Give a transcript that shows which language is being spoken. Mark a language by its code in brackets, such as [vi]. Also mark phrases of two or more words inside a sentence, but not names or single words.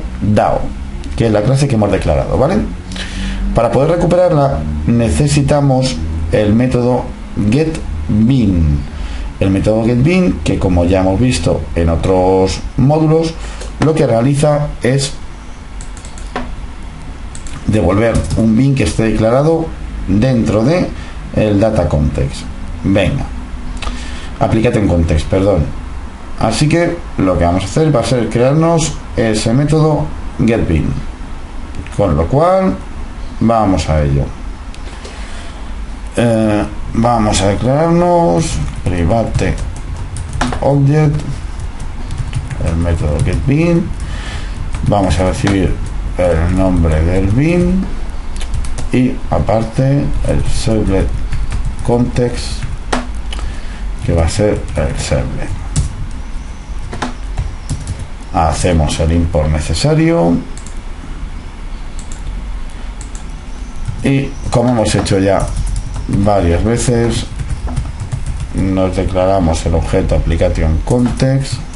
[es] DAO, que es la clase que hemos declarado, ¿vale? Para poder recuperarla necesitamos el método getBean. El método getBean, que como ya hemos visto en otros módulos, lo que realiza es devolver un bean que esté declarado dentro de el [en] data context. Venga, Application Context, [es] perdón. Así que lo que vamos a hacer va a ser crearnos ese método getBean, con lo cual vamos a ello. Vamos a declararnos [en] private object, [es] el método getBean. Vamos a recibir el nombre del bean y aparte el [en] servlet context, [es] que va a ser el servlet. Hacemos el import necesario y, como hemos hecho ya varias veces, nos declaramos el objeto [en] Application Context,